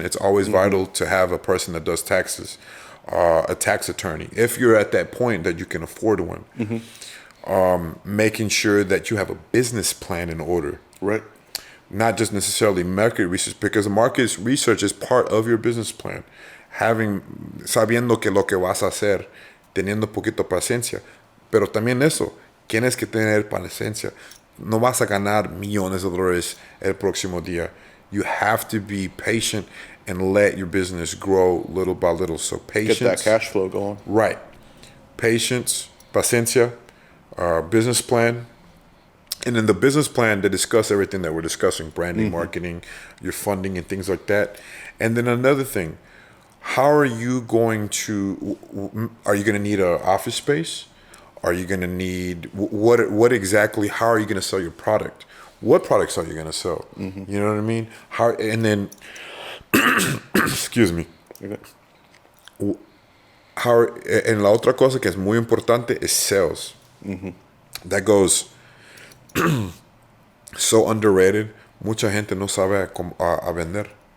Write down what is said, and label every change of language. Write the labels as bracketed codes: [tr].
[en] It's always vital to have a person that does taxes, a tax attorney. If you're at that point that you can afford one, making sure that you have a business plan in order. Right. Not just necessarily market research, because market research is part of your business plan. [es] Sabiendo que lo que vas a hacer, teniendo poquito paciencia, pero también eso, tienes que tener paciencia. No vas a ganar millones de dólares el próximo día. [en] You have to be patient and let your business grow little by little. So patience. Get that cash flow going. Right. Patience, paciencia, business plan. And in the business plan, they discuss everything that we're discussing, branding, marketing, your funding, and things like that. And then another thing, are you going to need an office space? Are you going to need, what exactly, how are you going to sell your product? What products are you going to sell? You know what I mean? And then, excuse me. [es] And la otra cosa que es muy importante is sales. [en] That goes so underrated. [es] Mucha gente no sabe cómo a vender.